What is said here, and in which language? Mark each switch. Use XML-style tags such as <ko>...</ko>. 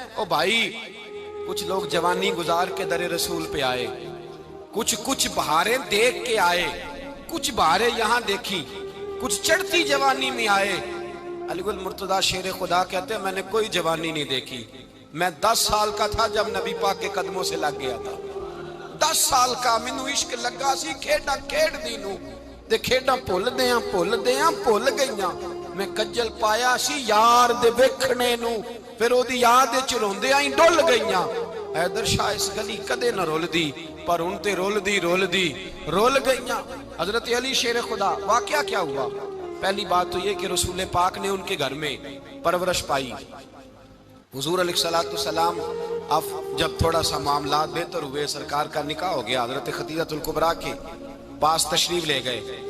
<ur>او بھائی کچھ لوگ جوانی گزار کے در رسول پہ آئے، کچھ بہاریں دیکھ کے آئے، کچھ بہاریں یہاں دیکھی، کچھ چڑھتی جوانی میں آئے. علی گل مرتضیٰ شیر خدا کہتے ہیں میں نے کوئی جوانی نہیں دیکھی. میں 10 سال کا تھا جب نبی پاک کے قدموں سے لگ گیا تھا.</ur> <pa>10 سال کا مینوں عشق لگا سی، کھیڈا کھیڈ دی نو تے کھیڈا بھول گئیاں. میں کجل پایا سی یار دے ویکھنے نو، پھر او دی یاد وچ روندیاں ہی ڈل گئیاں. حیدر شاہ اس گلی کدے نہ رول دی پر ان تے رول گئیاں.</pa> <ur>حضرت علی شیر خدا واقعہ کیا ہوا؟ پہلی بات تو یہ کہ رسول پاک نے ان کے گھر میں پرورش پائی. حضور علیہ السلام اب جب تھوڑا سا معاملات بہتر ہوئے، سرکار کا نکاح ہو گیا، حضرت خدیجہ الکبریٰ کے پاس تشریف لے گئے.</ur>